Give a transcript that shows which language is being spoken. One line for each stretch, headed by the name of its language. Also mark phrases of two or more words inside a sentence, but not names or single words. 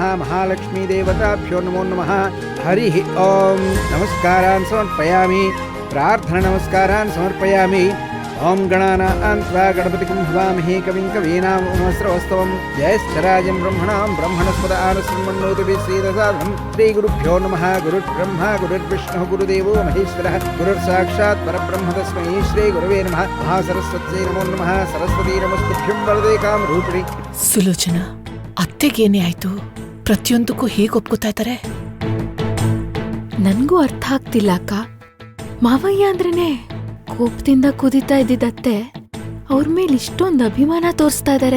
Sanskrit: ಮಹಾಲಕ್ಷ್ಮೀ ದೇವತಾಭ್ಯೋ ನಮೋ ನಮಃ. ಹರಿ ಓಂ. ನಮಸ್ಕಾರಾನ್ ಸಮರ್ಪಯಾಮಿ. ಪ್ರಾರ್ಥನಾ ನಮಸ್ಕಾರಾನ್ ಸಮರ್ಪಯಾಮಿ. ಓಂ ಗಣಾನಾಂ ತ್ವಾ ಗಣಪತಿಂ ಹವಾಮಹೇ ಕವಿಂ ಕವೀನಾಮುಪಮಸ್ರವಸ್ತವಂ. ಜ್ಯೇಷ್ಠರಾಜಂ ಬ್ರಹ್ಮಣಾಂ ಬ್ರಹ್ಮಣಸ್ಪದ ಆನಸ್ಮನ್ನೋತಿಭಿಃ ಶ್ರೀರಸಾಧನಂ. ಶ್ರೀ ಗುರುಭ್ಯೋ ನಮಃ. ಗುರುರ್ಬ್ರಹ್ಮ ಗುರುರ್ವಿಷ್ಣುಃ ಗುರುದೇವೋ ಮಹೇಶ್ವರಃ. ಗುರುರ್ ಸಾಕ್ಷಾತ್ ಪರಬ್ರಹ್ಮ ತಸ್ಮೈ ಶ್ರೀ ಗುರವೇ ನಮಃ. ಮಹಾಸರಸ್ವತ್ಯೈ ನಮೋ ನಮಃ. ಸರಸ್ವತೀ ನಮಸ್ತುಭ್ಯಂ ವರದೇ ಕಾಮರೂಪಿಣಿ.
Kannada: ಸುಲೋಚನಾ, ಅತ್ತೆಗೇನೇ ಆಯ್ತು? ಪ್ರತಿಯೊಂದಕ್ಕೂ ಹೇಗೆ ಒಪ್ಕೋತಾ ಇದ್ದಾರೆ? ನನ್ಗೂ ಅರ್ಥ ಆಗ್ತಿಲ್ಲ ಅಕ್ಕ. ಮಾವಯ್ಯ ಅಂದ್ರೇನೆ ಕೋಪದಿಂದ ಕುದಿತಾ ಇದ್ದಿದ್ದತ್ತೆ ಅವ್ರ ಮೇಲೆ ಇಷ್ಟೊಂದು ಅಭಿಮಾನ ತೋರಿಸ್ತಾ ಇದಾರೆ.